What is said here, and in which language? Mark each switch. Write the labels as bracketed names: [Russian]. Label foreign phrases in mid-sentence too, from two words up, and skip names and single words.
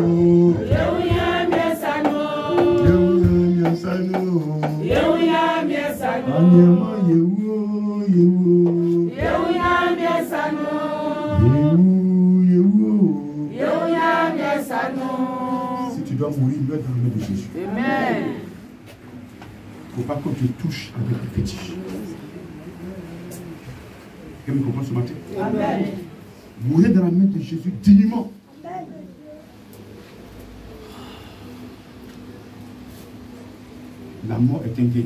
[Ewe] Yewu ya miesano. Yewo ya miasano. Yewu ya miesano. Anyama yewo, yewo. Yewu ya miesano. Yewo, yewo. Yewu ya miesano. [French] Si tu dois mourir, meurs dans le nom de Jésus. Amen. Il ne faut pas que tu touches avec les fétiches. Quelqu'un me comprend ce matin? Amen. Mourir dans la main de Jésus dignement. La mort est un gain.